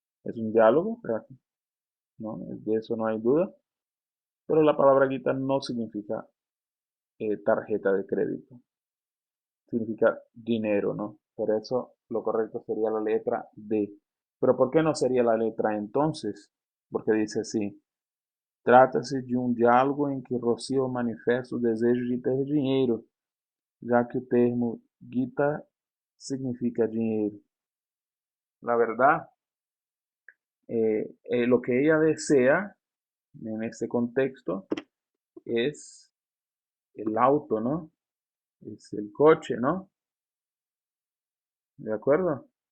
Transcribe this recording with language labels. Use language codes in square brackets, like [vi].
[es] Es un diálogo, ¿no? De eso no hay duda. Pero la palabra guita no significa tarjeta de crédito. Significa dinero, ¿no? Por eso lo correcto sería la letra D. Pero ¿por qué no sería la letra entonces? Porque dice así, [pt] Trata-se de um diálogo em que Rocio manifesta o desejo de ter dinheiro, já que o termo guita significa dinheiro. [es] La verdad, lo que ella desea en este contexto es el auto, ¿no? Es el coche, ¿no? ¿De acuerdo?